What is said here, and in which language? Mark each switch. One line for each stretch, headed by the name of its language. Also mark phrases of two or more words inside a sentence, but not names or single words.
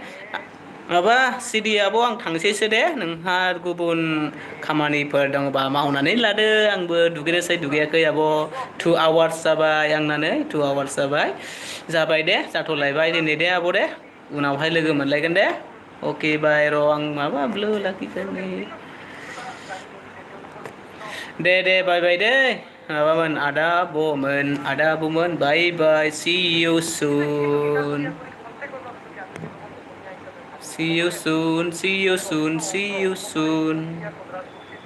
Bodo: माबा सिडि आब' आं थांसैसो दे नोंहा गुबुन खामानिफोर दङबा मावनानै लादो आंबो दुगैनोसै दुगैयाखै आब' 2 आवार्स जाबाय आंना नै 2 आवार्स जाबाय दे जाथ'लायबाय दिनै दे आब' दे उनावहाय लोगो मोनलायगोन दे अके बाय र' आं माबा ब्लो लाखिगोन नै
English: दे bye bye
Bodo: दे माबामोन आदा आब'मोन
English: bye bye see you soon See you soon, see you soon, see you soon.